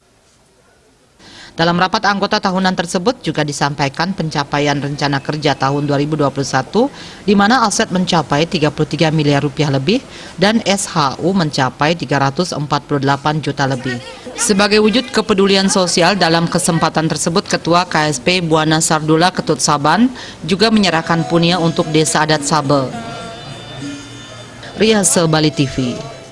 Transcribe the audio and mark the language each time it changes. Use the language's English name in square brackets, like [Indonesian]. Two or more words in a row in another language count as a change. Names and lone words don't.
[Indonesian] Dalam rapat anggota tahunan tersebut juga disampaikan pencapaian rencana kerja tahun 2021 di mana aset mencapai 33 miliar rupiah lebih dan SHU mencapai 348 juta lebih. Sebagai wujud kepedulian sosial dalam kesempatan tersebut, Ketua KSP Buana Sardula Ketut Saban juga menyerahkan punia untuk Desa Adat Sabel. Riase Bali TV.